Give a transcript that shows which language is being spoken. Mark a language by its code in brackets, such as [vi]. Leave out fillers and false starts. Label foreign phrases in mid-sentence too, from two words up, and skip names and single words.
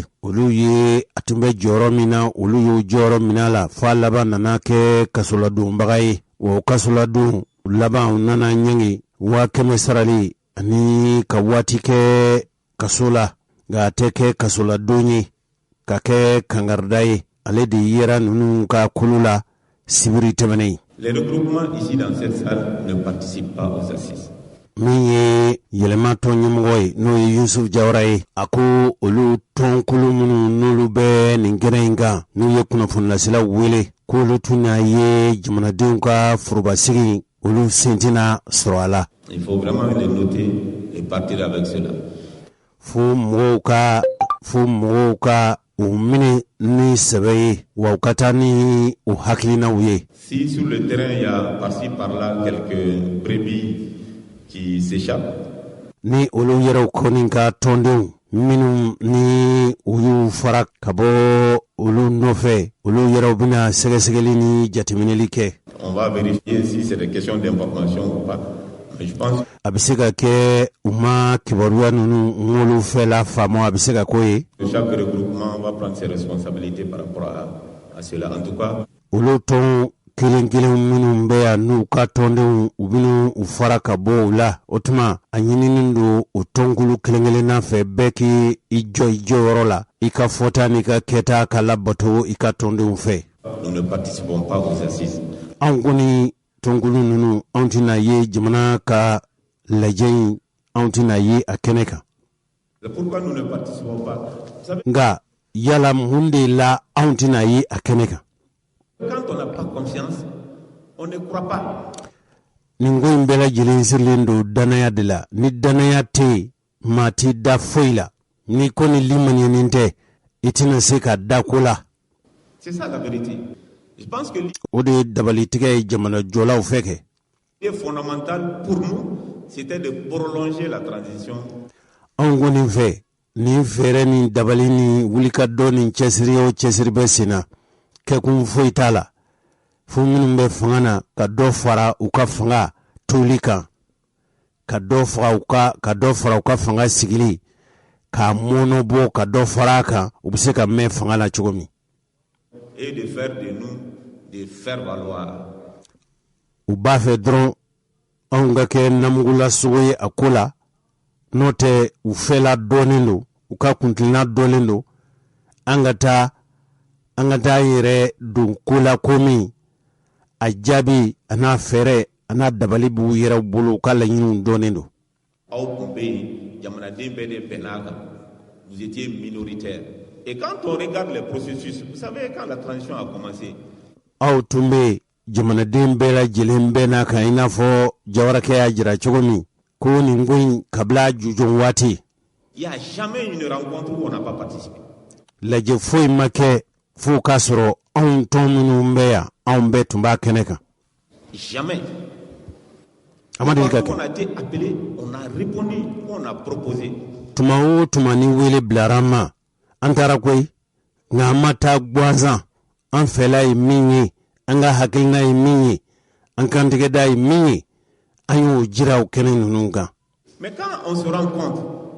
[bm] Olu ye a tun bɛ jɔyɔrɔ min na, olu y'o jɔyɔrɔ minɛ la f'a laban nana kɛ kasoladonbaga ye. O kasoladon laban nana ɲɛnge 100,000 sarali ani ka waati kɛ kaso la nka a tɛ kɛ kaso la don ye ka kɛ kangarida ye ale de yera ninnu ka kulu la sibiri tɛmɛnen. [fr] Les regroupements ici dans cette salle ne participent pas aux assises. [bm] Min ye yɛlɛma tɔn ɲɛmɔgɔ ye n'o ye Yusuf Jawara ye a ko olu tɔnkulu minnu n'olu bɛ nin kɛnɛ in kan n'u ye kunnafonilaselaw wele k'olu tun y'a ye jamanadenw ka forobasigi olu sen tɛna sɔrɔ a la. [fr] Il faut vraiment les noter et partir avec cela. [bm] Fo mɔgɔw ka u minɛ ni sɛbɛ ye wa u ka taa ni u hakilinaw ye. [fr] Si sur le terrain il y a par-ci par-là quelques brebis qui s'échappent, [bm] ni olu yɛrɛw kɔni ka tɔndenw minnu ni u y'u fara ka bɔ olu nɔfɛ olu yɛrɛw bɛna sɛgɛsɛgɛli ni jateminɛli kɛ. [fr] On va vérifier si c'est des questions d'information ou pas. Mais je pense [bm] a bɛ se ka kɛ u ma kibaruya ninnu ŋolu fɛ la faamu a bɛ se ka k'o ye. [fr] chaque regroupement va prendre ses responsabilités par rapport à cela. En tout cas, [bm] olu tɔn kelen kelen minnu bɛ yan n'u ka tɔndenw u bɛna u fara ka bɔ u la o tuma a ɲininen don o tɔnkulu kelen kelenna fɛ bɛɛ k'i jɔ i jɔyɔrɔ la i ka fɔta n'i ka kɛta ka labato i ka tɔndenw fɛ. [fr] nous ne participons pas aux assises. [bm] anw kɔni tɔnkulu ninnu anw tɛna ye jamana ka lajɛ in anw tɛna ye a kɛnɛ kan. [fr] C'est pourquoi nous ne participons pas. Vous savez, [bm] nka yala mun de la anw tɛna ye a kɛnɛ kan. [fr] quand on n'a pas confiance, on ne croit pas. [bm] nin ko in bɛɛ lajɛlen sirilen don danaya de la ni danaya tɛ yen maa t'i da foyi la ni ko ni limaniyɛnin tɛ i tɛna se ka da ko la. [fr] C'est ça la vérité. Je pense que [bm] o de ye dabalitigɛ ye jamana jɔlaw fɛ kɛ. [fr] l'idée fondamentale pour nous, c'était de prolonger la transition. [bm] anw kɔni fɛ ni fɛɛrɛ ni dabali ni wulikajɔ ni cɛsiri o cɛsiri bɛ sen na kɛkun foyi t'a la fo minnu bɛ fanga na ka dɔ fara u ka fanga toli kan ka dɔ fara u ka fanga sigili k'a mɔnɔbɔ ka dɔ fara a kan u bɛ se ka mɛn fanga la cogo min. [fr] Et de faire de nous des faire valoir. [bm] u b'a fɛ dɔrɔn anw ka kɛ namugulasogo ye a ko la n'o tɛ u fɛla dɔɔnin don u ka kuntilina dɔɔnin don an ka taa yɛrɛ don ko la ko min a jaabi a n'a fɛɛrɛ a n'a dabali b'u yɛrɛ bolo u ka laɲiniw dɔɔnin don. Aw tun bɛ yen, jamanaden bɛɛ de bɛnn'a kan. [fr] Vous étiez minoritaire. Et quand on regarde les processus, vous savez, quand la transition a commencé, [bm] aw tun bɛ jamanaden bɛɛ lajɛlen bɛɛ n'a kan i n'a fɔ Jawarakɛ y'a jira cogo min ko nin ko in kabila jujɔn waati. [fr] il n'y a jamais une rencontre où on n'a pas participé. [bm] lajɛ foyi ma kɛ fo k'a sɔrɔ anw tɔn minnu bɛ yan anw bɛɛ tun b'a kɛnɛ kan. [fr] Jamais. [bm] a ma deli ka [fr] Quand on [bm] kɛ. [fr] a été appelé, on a répondu, on a proposé. [bm] tuma o tuma ni wele bilara an ma an taara koyi nka an ma taa gansan an fɛla ye min ye an ka hakilina ye min ye an kantigɛda ye min ye an y'o jira o kɛnɛ ninnu kan. [fr] Mais quand on se rend compte,